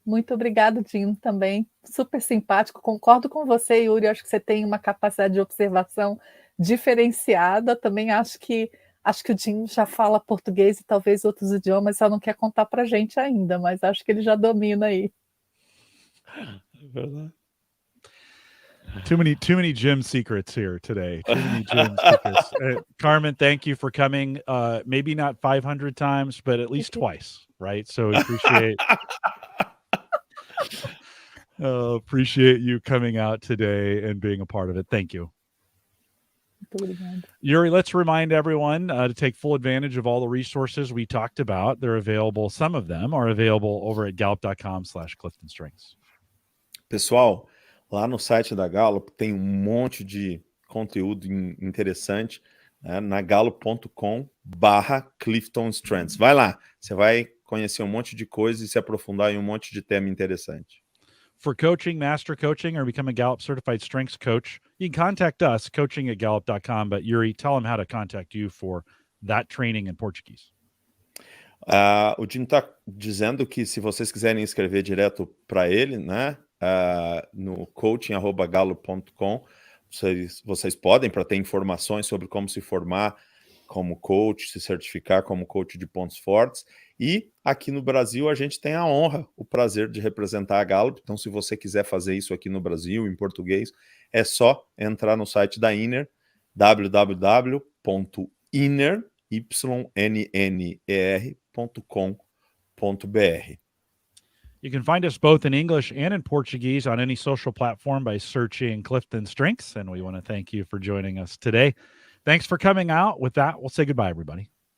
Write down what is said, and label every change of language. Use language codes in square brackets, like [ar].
[pt] Muito obrigado, Jim, também. Super simpático. Concordo com você, Yuri. Acho que você tem uma capacidade de observação diferenciada. Também acho que o Jim já fala português e talvez outros idiomas, só não quer contar para a gente ainda, mas acho que ele já domina aí. [en] Too many gym secrets here today. Too many gym secrets. Carmen, thank you for coming. Maybe not 500 times, but at least twice, right? So appreciate you coming out today and being a part of it. Thank you. Yuri, let's remind everyone to take full advantage of all the resources we talked about. They're available. Some of them are available over at gallup.com/CliftonStrengths. [pt] Pessoal, lá no site da Gallup tem um monte de conteúdo interessante, né, na gallup.com/CliftonStrengths. Vai lá, você vai conhecer um monte de coisa e se aprofundar em um monte de tema interessante. [en] For coaching, master coaching, or become a Gallup certified strengths coach, you can contact us, coaching@gallup.com. But Yuri, tell them how to contact you for that training in Portuguese. [pt] O Jim está dizendo que se vocês quiserem escrever direto para ele, né, no coaching@gallup.com, vocês podem, para ter informações sobre como se formar como coach, se certificar como coach de pontos fortes. E aqui no Brasil a gente tem a honra, o prazer de representar a Gallup. Então, se você quiser fazer isso aqui no Brasil, em português, é só entrar no site da Inner, www.inner.com.br. [en] You can find us both in English and in Portuguese on any social platform by searching Clifton Strengths. And we want to thank you for joining us today. Thanks for coming out. With that, we'll say goodbye, everybody.